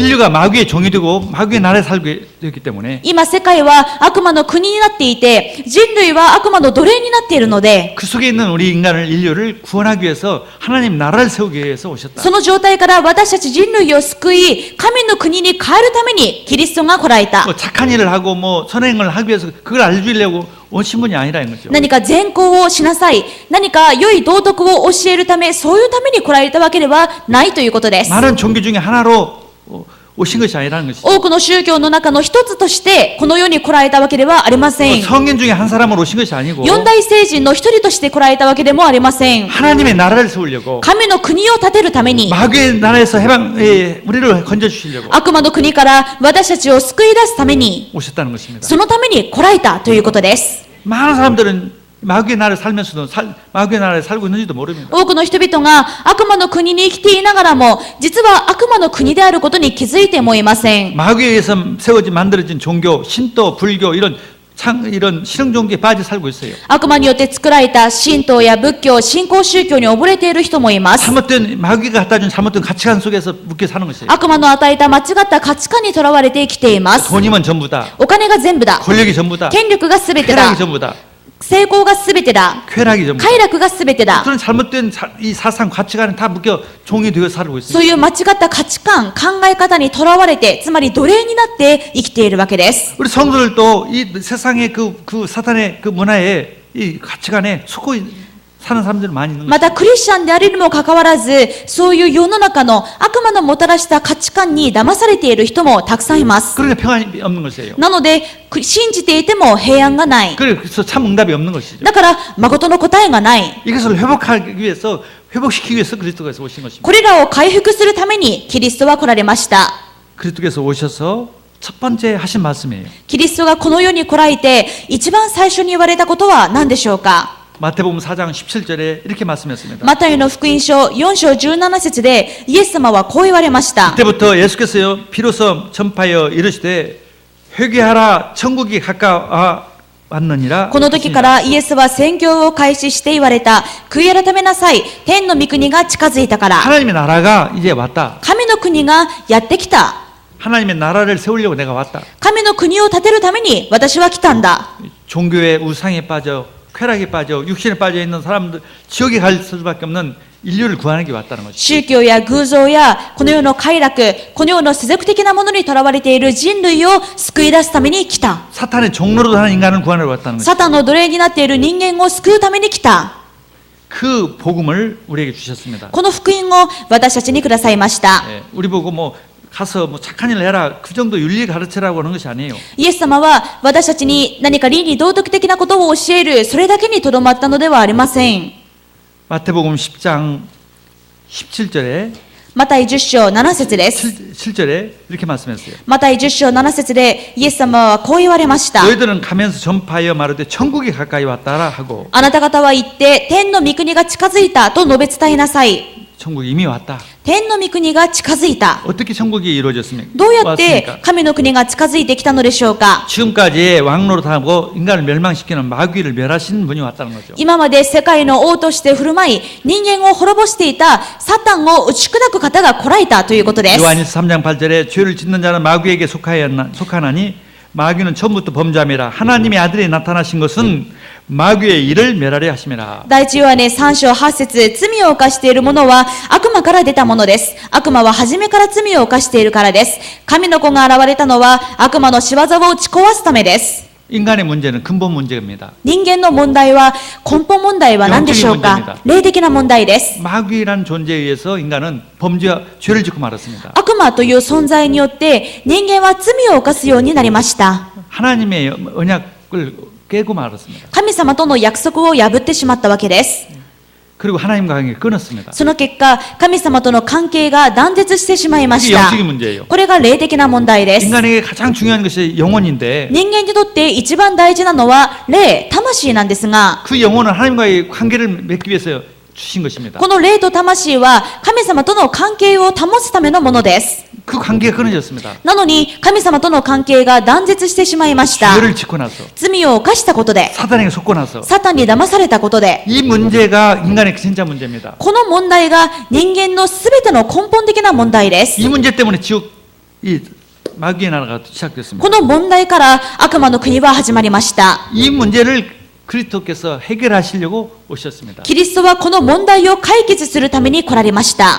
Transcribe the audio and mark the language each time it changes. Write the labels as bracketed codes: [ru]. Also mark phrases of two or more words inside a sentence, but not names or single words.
[ko] 인류가 마귀의 종이 되고 마귀의 나라에 살게 되기 때문에 [ja] 今世界は悪魔の国になっていて、人類は悪魔の奴隷になっているので、 [ko] 그 속에 있는 우리 인류를 구원하기 위해서 하나님 나라를 세우기 위해서 오셨다. [ja] その状態から私たち人類を救い、神の国に変えるためにキリストが来られた。 [ko] 뭐 착한 일을 하고 뭐 선행을 하기 위해서 그걸 알려주려고 오신 분이 아니라는 거죠. [ja] 何か善行をしなさい、何か良い道徳を教えるため、そういうために来られたわけではないということです。 [ko] 많은 종교 중에 하나로 오신 것이 아니라는 것이죠. [ja] 多くの宗教の中の一つとしてこの世に来られたわけではありません。 [ko] 성인 중에 한 사람으로 오신 것이 아니고 [ja] 四大聖人の一人として来られたわけでもありません。 [ko] 하나님의 나라를 세우려고 [ja] 神の国を建てるために、 [ko] 마귀의 나라에서 우리를 건져주시려고 [ja] 悪魔の国から私たちを救い出すために、 [ko] 오셨다는 것입니다. [ja] そのために来られたということです。 [ko] 많은 사람들은 마귀의 나라에 살면서도 마귀의 나라에 살고 있는지도 모릅니다. [ja] 多くの人々が悪魔の国に生きていながらも、実は悪魔の国であることに気づいてもいません。 [ko] 마귀에 의해서 만들어진 종교, 신도, 불교 이런 실용 종교에 빠져 살고 있어요. [ja] 悪魔によって作られた神道や仏教、信仰宗教に溺れている人もいます。 [ko] 잘못된 마귀가 갖다 준 잘못된 가치관 속에서 묶여 사는 것이에요. [ja] 悪魔の与えた間違った価値観にとらわれて生きています。 [ko] 돈이면 전부다. [ja] お金が全部だ。 [ko] 권력이 전부다. [ja] 権力が全てだ [ko] 쾌락이 。 전부다. [ja] 成功が全てだ。 [ko] 쾌락이 전부다. [ja] 快楽が全てだ。 [ko] 그런 잘못된 이 사상 가치관에 다 묶여 종이 되어 살고 [ja] そう [ko] 있어요. [ja] いう間違った価値観、考え方にとらわれて、つまり奴隷になって生きているわけです。 [ko] 우리 성도들도 이 세상의 그 사탄의 그 문화에 이 가치관에 속고 사는 사람들이 많이 있는 거예요. [ja] またクリスチャンであるにもかかわらず、そういう世の中の悪魔のもたらした価値観に騙されている人もたくさんいます。 [ko] 그러니까 평안이 없는 것이에요. [ja] なので、信じていても平安がない。 [ko] 그래서 참 응답이 없는 것이죠. [ja] だから、誠の答えがない。 [ko] 이것을 회복시키기 위해서 그리스도께서 오신 것입니다. [ja] これらを回復するためにキリストは来られました。 [ko] 그리스도께서 오셔서 첫 번째 하신 말씀이에요. [ja] キリストがこの世に来られて、一番最初に言われたことは何でしょうか。 [ko] 마태복음 4장 17절에 이렇게 말씀했습니다. [ja] マタイの福音書4章17節でイエス様はこう言われました。 [ko] 그때부터 예수께서 비로소 전파하여 이르시되 회개하라 천국이 가까워 왔느니라. [ja] この時からイエスは宣教を開始して言われた。悔い改めなさい。天の御国が近づいたから。 [ko] 하나님의 나라가 이제 왔다. [ja] 神の国がやってきた。 [ko] 하나님의 나라를 세우려고 내가 왔다. [ja] 神の国を建てるために私は来たんだ。 [ko] 종교의 우상에 빠져 쾌락에 빠져 육신에 빠져 있는 사람들 지옥에 갈 수밖에 없는 인류를 구하기 왔다는 것이죠. [ja] 宗教や偶像やこの世の快楽、この世の世俗的なものにとらわれている人類を救い出すために来た。 [ko] 사탄의 종로로 사는 인간을 구하러 왔다는 것이죠. [ja] サタンの奴隷になっている人間を救うために来た。 [ko] 그 복음을 우리에게 주셨습니다. [ja] この福音を私たちにくださいました。 [ko] 예, 우리 보고 뭐 가서 뭐 착한 일 해라 그 정도 윤리 가르치라고 하는 것이 아니에요. [ja] イエス様は私たちに何か倫理道徳的なことを教える、それだけにとどまったのではありません。 [ko] 마태복음 10장 17절에 [ja] マタイ10章7節です。 [ko] 7절에 이렇게 말씀했어요. [ja] マタイ10章7節でイエス様はこう言われました。 [ko] 너희들은 가면서 전파하여 말하되 천국이 가까이 왔다라 하고 [ja] あなた方は言って天の御国が近づいたと述べ伝えなさい。 [ko] 천국이 이미 왔다. [ja] 天の御国が近づいた。 [ko] 어떻게 천국이 이루어졌습니까? [ja] どうやって [ko] 왔습니까? [ja] 神の国が近づいてきたのでしょうか。 [ko] 지금까지 왕노릇하고 인간을 멸망시키는 마귀를 멸하시는 분이 왔다는 거죠. [ja] 今まで世界の王として振る舞い、人間を滅ぼしていたサタンを打ち砕く方が来られたということです。 [ko] 요한일서 3장 8절에 죄를 짓는 자는 마귀에게 속하나니 마귀는 처음부터 범죄함이라 하나님의 아들이 나타나신 것은 마귀의 일을 멸하려 하심이라. [ja] 第一ヨハネ3章8節、罪を犯している者は悪魔から出たものです。悪魔は初めから罪を犯しているからです。神の子が現れたのは悪魔の仕業を打ち壊すためです。 [ko] 인간의 문제는 근본 문제입니다. [ja] 人間の問題は、根本問題は何でしょうか。霊的な問題です。 [ko] 마귀란 존재에 의해서 인간은 범죄와 죄를 짓고 말았습니다. [ja] 悪魔という存在によって人間は罪を犯すようになりました。 [ko] 하나님의 언약을 깨고 말았습니다. [ja] 神様との約束を破ってしまったわけです。 [ko] 그리고 하나님과 관계를 끊었습니다. [ja] その結果、神様との関係が断絶してしまいまし [ko] 이게 [ja] た。 [ko] 영적인 문제예요. [ja] これが霊的な問題です。 [ko] 인간에게 가장 중요한 것이 영혼인데 [ja] 人間にとって一番大事なのは霊、魂なんですが、 [ko] 그 영혼은 하나님과의 관계를 맺기 위해서 주신 것입니다. [ja] この霊と魂は神様との関係を保つためのものです。 [ko] 그 관계가 끊어졌습니다. [ja] なのに神様との関係が断絶してしまいました。 [ko] 죄를 짓고 나서 [ja] 罪を犯したことで、 [ko] 사단에게 속고 나서 [ja] サタンに騙されたことで、 [ko] 이 문제가 인간의 진짜 문제입니다. [ja] この問題が人間のすべての根本的な問題です。 [ko] 이 문제 때문에 지옥 이 마귀의 나라가 시작됐습니다. [ja] この問題から悪魔の国は始まりました。 [ko] 이 문제를 그리스도께서 해결하시려고 오셨습니다. [ja] キリストはこの問題を解決するために来られました。